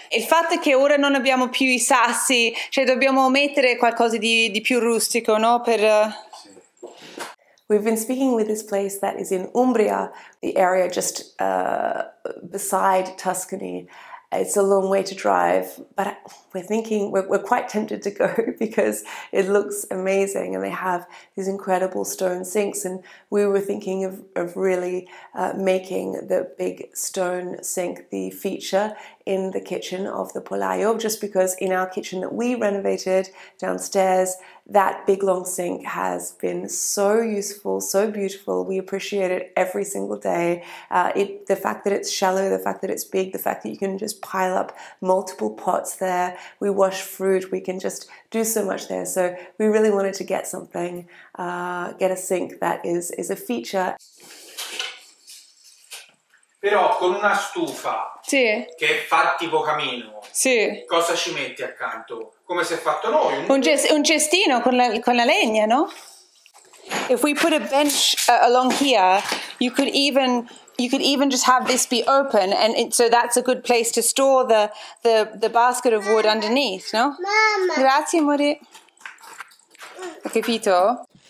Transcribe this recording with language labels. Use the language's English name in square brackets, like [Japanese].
[Italian] Il fatto è che ora non abbiamo più i sassi, cioè dobbiamo mettere qualcosa di più rustico, no? Per... Sì. [English] We've been speaking with this place that is in Umbria, the area just beside Tuscany. It's a long way to drive, but we're thinking, we're quite tempted to go because it looks amazing and they have these incredible stone sinks, and we were thinking of really making the big stone sink the feature in the kitchen of the Polaio, just because in our kitchen that we renovated downstairs, that big long sink has been so useful, so beautiful. We appreciate it every single day. The fact that it's shallow, the fact that it's big, the fact that you can just pile up multiple pots there. We wash fruit, we can just do so much there. So we really wanted to get something, get a sink that is a feature. [Italian] Però con una stufa che è fatta tipo camino, cosa ci metti accanto? Come si è fatto noi? Un cestino con la legna, no? [English] If we put a bench along here, you could even just have this be open, and so that's a good place to store the basket of wood underneath, no? [Italian] Mama. Grazie, amore. Ho capito?